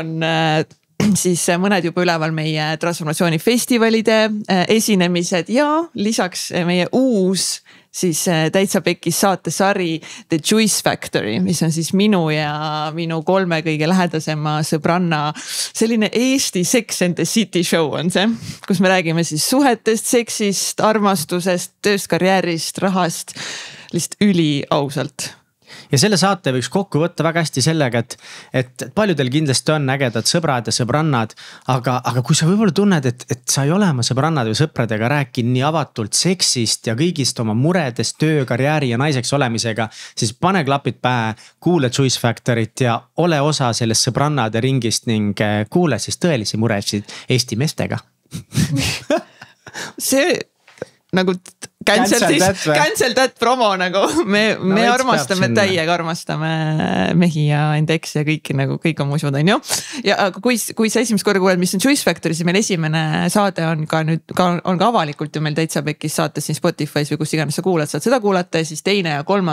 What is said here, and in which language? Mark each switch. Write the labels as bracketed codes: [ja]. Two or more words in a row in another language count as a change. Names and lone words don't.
[et] on siis mõned juba üleval meie transformatsioonifestivalide esinemised ja lisaks meie uus siis Täitsa Pekkis saatesari The Juice Factory, mis on siis minu ja minu 3 kõige lähedasema sõbranna selline Eesti Sex and the City show on see, kus me räägime siis suhetest, seksist, armastusest, tööst, karjäärist, rahast, lihtsalt üli ausalt. Ja selle saate võiks kokku võtta väga hästi sellega, et paljudel kindlasti on ägedad sõbrad ja sõbrannad, aga kui sa võib-olla tunned, et sa ei ole oma sõbrannad või sõpradega rääkinud nii avatult seksist ja kõigist oma muredest, töö, karjääri ja naiseks olemisega, siis pane klapid pähe, kuule Juice Factoryt ja ole osa sellest sõbrannade ringist ning kuule siis tõelisi muresid Eesti meestega. See nagu [en] cancel that promo [et] nagu me armastame täiega, armastame mehi ja indeks ja kõiki nagu kõik on musud on ju. Ja kui sa esimest korda kuuled, mis on Juice Factory, siis meil esimene saade on ka nüüd on ka avalikult ju meil Täitsa Pekkis saates siin Spotify's või kus iganes sa kuulad, saad seda kuulata ja siis teine ja 3.